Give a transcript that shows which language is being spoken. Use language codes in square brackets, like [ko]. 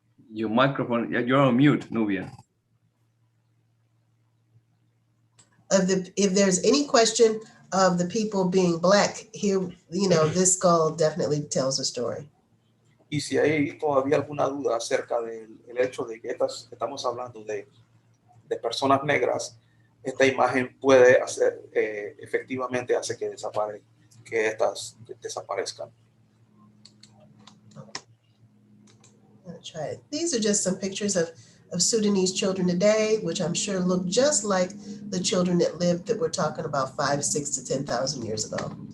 [en] Your microphone, you're on mute, Nubia. If there's any question of the people being black here, this skull definitely tells a story. [es] Y si hay todavía alguna duda acerca del hecho de que estamos hablando de personas negras, esta imagen puede hacer, efectivamente hace que estas desaparezcan. [en] Try it. These are just some pictures of Sudanese children today, which I'm sure look just like the children that we're talking about 5, 6 to 10,000 years ago.